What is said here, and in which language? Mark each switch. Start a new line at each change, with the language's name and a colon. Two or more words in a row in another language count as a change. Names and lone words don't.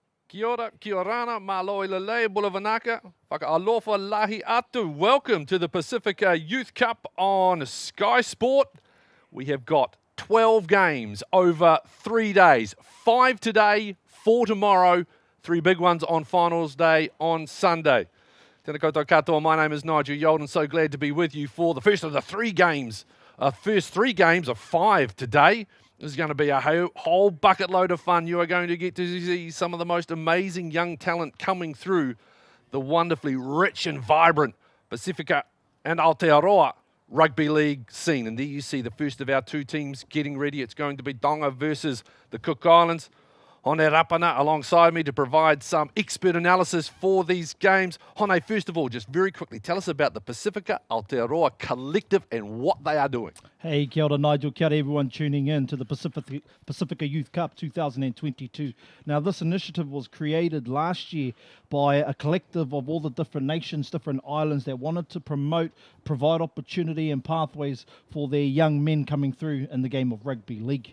Māori: Kia ora,
Rarotongan: kia rana,
Tongan: malo i lelei,
Māori: bulavanaka,
Niuean: whakaalofa lahi atu.
English: Welcome to the Pacifica Youth Cup on Sky Sport. We have got 12 games over 3 days. 5 today, 4 tomorrow, 3 big ones on finals day on Sunday.
Māori: Tēnā koutou katoa,
English: my name is Nigel Yolden. So glad to be with you for the first of the 3 games. First 3 games of 5 today. This is going to be a whole bucket load of fun. You are going to get to see some of the most amazing young talent coming through the wonderfully rich and vibrant Pacifica and Aotearoa rugby league scene. And there you see the first of our 2 teams getting ready. It's going to be Tonga versus the Cook Islands. Hone Rapana alongside me to provide some expert analysis for these games. Hone, first of all, just very quickly, tell us about the Pacifica Aotearoa Collective and what they are doing. Hey,
Māori: kia ora
English: Nigel,
Māori: kia ora
English: everyone tuning in to the Pacifica Youth Cup 2022. Now this initiative was created last year by a collective of all the different nations, different islands that wanted to provide opportunity and pathways for their young men coming through in the game of rugby league.